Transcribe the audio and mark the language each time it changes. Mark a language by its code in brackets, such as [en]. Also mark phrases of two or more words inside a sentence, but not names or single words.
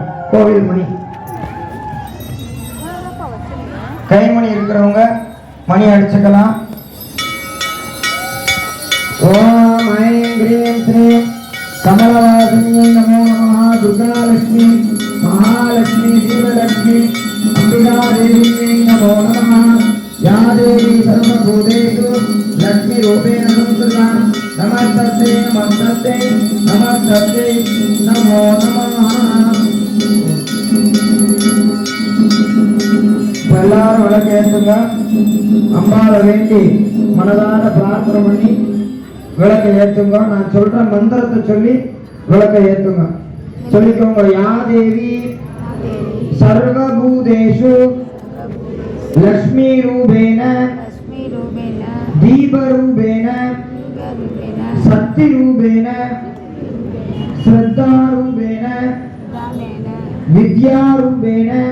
[ta] கோவில் மணி, கைமணி இருக்கிறவங்க மணி அடிச்சுக்கலாம். [sa] ओम् ऐं क्रीं श्रीं कमलवासिन्यै नमो नमः. दुर्गालक्ष्मी महालक्ष्मी दीपलक्ष्मी अम्बिका देव्यै नमो नमः. या देवी सर्वभूतेषु लक्ष्मी रूपेण संस्थिता नमस्ते नमस्ते नमस्ते नमो नमः. [ta] எல்லாரும் விளக்கு ஏற்றுங்க. அம்பாவை வேண்டி மனதார பிரார்த்தனை பண்ணி விளக்கை ஏற்றுங்க. நான் சொல்ற மந்திரத்தை சொல்லி விளக்கை ஏற்றுங்க. சொல்லிக்கோங்க. [sa] या देवी सर्वभूतेषु लक्ष्मी रूपेण दीप रूपेण शक्ति रूपेण श्रद्धा रूपेण विद्या रूपेण